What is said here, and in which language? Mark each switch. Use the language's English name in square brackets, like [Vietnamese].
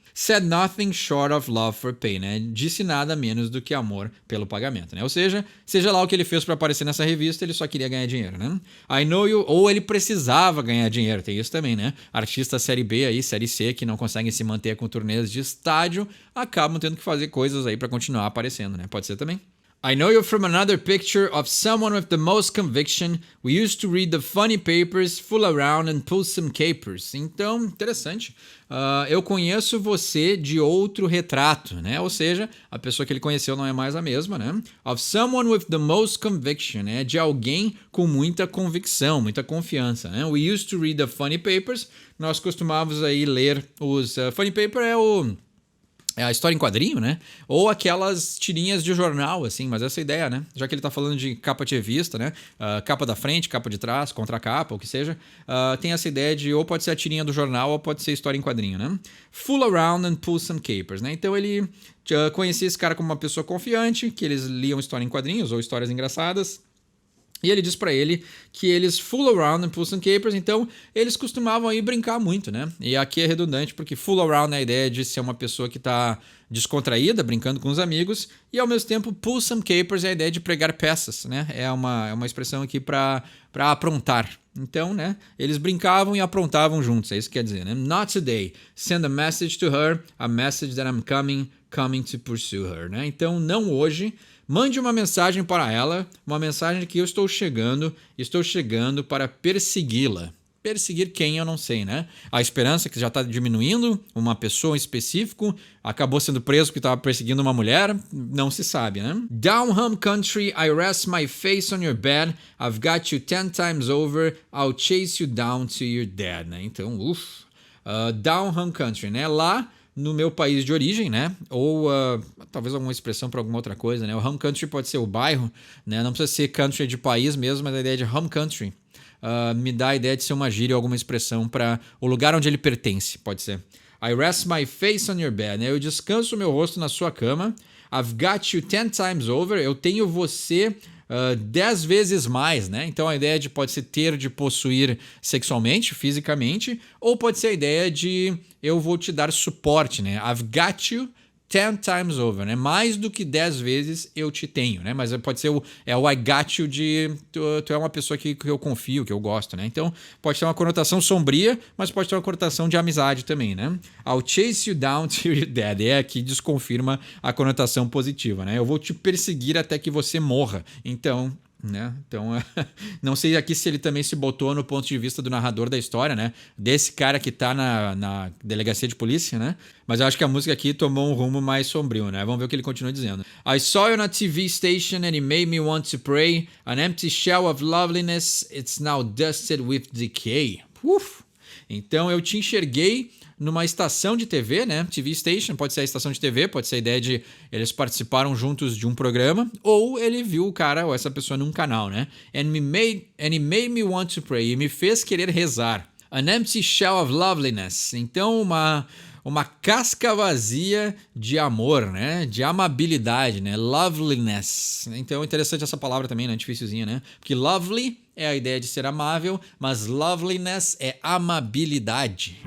[English] Said nothing short of love for pay, [Portuguese] né? Disse nada menos do que amor pelo pagamento, né? Ou seja lá o que ele fez para aparecer nessa revista, ele só queria ganhar dinheiro, né? [English] I know you, [Portuguese] ou ele precisava ganhar dinheiro, tem isso também, né? Artistas série B aí, série C, que não conseguem se manter com turnês de estádio, acabam tendo que fazer coisas aí para continuar aparecendo, né? Pode ser também. [English] I know you from another picture of someone with the most conviction. We used to read the funny papers, fool around and pull some capers. [Portuguese] Então, interessante. Eu conheço você de outro retrato, né? Ou seja, a pessoa que ele conheceu não é mais a mesma, né? [English] Of someone with the most conviction, né? [Portuguese] De alguém com muita convicção, muita confiança, né? [English] We used to read the funny papers. [Portuguese] Nós costumávamos aí ler os... [English] funny paper [Portuguese] é a história em quadrinho, né? Ou aquelas tirinhas de jornal, assim, mas essa é a ideia, né? Já que ele tá falando de capa de revista, né? Capa da frente, capa de trás, contracapa, o que seja. Tem essa ideia de ou pode ser a tirinha do jornal ou pode ser história em quadrinho, né? [English] Fool around and pull some capers, né? [Portuguese] Então ele conhecia esse cara como uma pessoa confiante, que eles liam história em quadrinhos ou histórias engraçadas. E ele diz pra ele que eles [English] fool around in Puss and Capers, [Portuguese] então eles costumavam aí brincar muito, né? E aqui é redundante porque [English] fool around [Portuguese] é a ideia de ser uma pessoa que tá descontraída, brincando com os amigos, e ao mesmo tempo [English] Puss and Capers [Portuguese] é a ideia de pregar peças, né? É uma expressão aqui pra aprontar. Então, né, eles brincavam e aprontavam juntos, é isso que quer dizer, né? [English] Not today. Send a message to her, a message that I'm coming to pursue her, né? [Portuguese] Então, não hoje. Mande uma mensagem para ela, uma mensagem de que eu estou chegando para persegui-la. Perseguir quem eu não sei, né? A esperança que já está diminuindo, uma pessoa em específico, acabou sendo preso porque estava perseguindo uma mulher, não se sabe, né? [English] Down home country, I rest my face on your bed, I've got you 10 times over, I'll chase you down to your dead, né? [Portuguese] Então, [English] down home country, [Portuguese] né? Lá no meu país de origem, né? Ou talvez alguma expressão para alguma outra coisa, né? O [English] home country [Portuguese] pode ser o bairro, né? Não precisa ser country de país mesmo, mas a ideia de [English] home country [Portuguese] me dá a ideia de ser uma gíria ou alguma expressão para o lugar onde ele pertence, pode ser. [English] I rest my face on your bed, [Portuguese] né? Eu descanso o meu rosto na sua cama. [English] I've got you 10 times over. [Portuguese] Eu tenho você 10 vezes mais, né? Então a ideia pode ser ter, de possuir sexualmente, fisicamente, ou pode ser a ideia de eu vou te dar suporte, né? [English] I've got you 10 times over, né? [Portuguese] Mais do que 10 vezes eu te tenho, né? Mas pode ser o [English] I got you [Portuguese] de tu é uma pessoa que eu confio, que eu gosto, né? Então pode ter uma conotação sombria, mas pode ter uma conotação de amizade também, né? [English] I'll chase you down to your dead. [Portuguese] É aqui desconfirma a conotação positiva, né? Eu vou te perseguir até que você morra. Então, né? Então, não sei aqui se ele também se botou no ponto de vista do narrador da história, né? Desse cara que tá na delegacia de polícia, né? Mas eu acho que a música aqui tomou um rumo mais sombrio, né? Vamos ver o que ele continua dizendo. [English] I saw you on a TV station and it made me want to pray. An empty shell of loveliness, it's now dusted with decay. [Portuguese] Então eu te enxerguei numa estação de TV, né? [English] TV station, [Portuguese] pode ser a estação de TV, pode ser a ideia de eles participaram juntos de um programa, ou ele viu o cara ou essa pessoa num canal, né? [English] And it made me want to pray. [Portuguese] E me fez querer rezar. [English] An empty shell of loveliness. [Portuguese] Então uma casca vazia de amor, né? De amabilidade, né? Loveliness. Então é interessante essa palavra também, né? Dificilzinha, né? Porque lovely é a ideia de ser amável, mas loveliness é amabilidade.